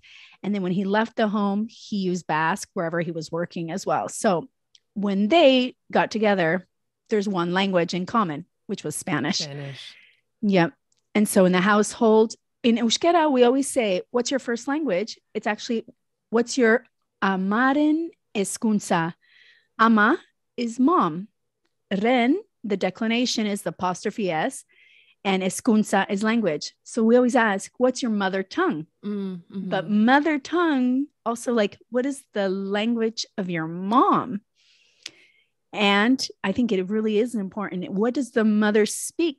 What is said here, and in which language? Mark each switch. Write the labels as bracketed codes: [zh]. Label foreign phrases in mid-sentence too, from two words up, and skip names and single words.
[en] And then when he left the home, he used Basque wherever he was working as well. So when they got together, there's one language in common, which was Spanish. Yep. And so in the household, in Euskera, we always say, what's your first language? It's actually, what's your [eu] amaren hezkuntza? [en] Ama is mom. Ren, the declination is the apostrophe S, and hezkuntza is language. So we always ask, what's your mother tongue? But mother tongue, also like, what is the language of your mom? And I think it really is important. What does the mother speak?